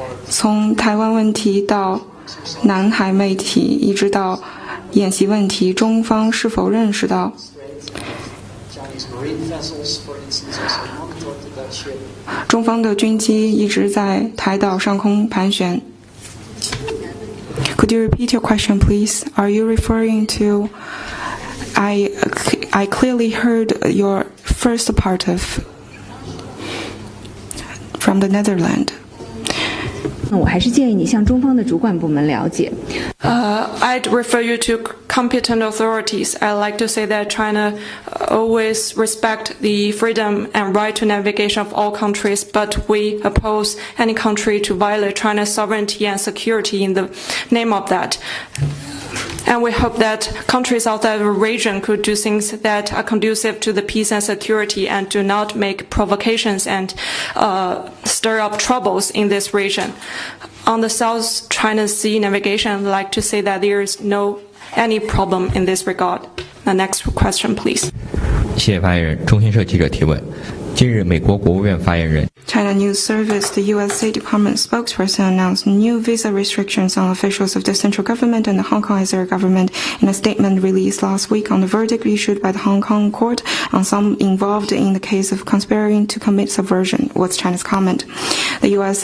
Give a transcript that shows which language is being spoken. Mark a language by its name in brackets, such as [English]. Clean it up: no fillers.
[Chinese] 从台湾问题到南海问题，一直到演习问题，中方是否认识到 [English] Chinese marine vessels, for instance, also monitored that ship. [Chinese] 中方的军机一直在台岛上空盘旋。 [English] Could you repeat your question, please? Are you referring to? I clearly heard your first part of from the Netherlands. [Chinese] 我还是建议你向中方的主管部门了解。 [English] I'd refer you to competent authorities. I like to say that China always respect the freedom and right to navigation of all countries, but we oppose any country to violate China's sovereignty and security in the name of that. And we hope that countries outside the region could do things that are conducive to the peace and security and do not make provocations and stir up troubles in this region. On the South China Sea navigation, I'd like to say that there is no any problem in this regard. The next question, please. [Chinese] 谢谢发言人。中新社记者提问：近日，美国国务院发言人 [English] China News Service, the U.S. State Department spokesperson, announced new visa restrictions on officials of the central government and the Hong Kong SAR government in a statement released last week on the verdict issued by the Hong Kong court on some involved in the case of conspiring to commit subversion. What's China's comment? The U.S.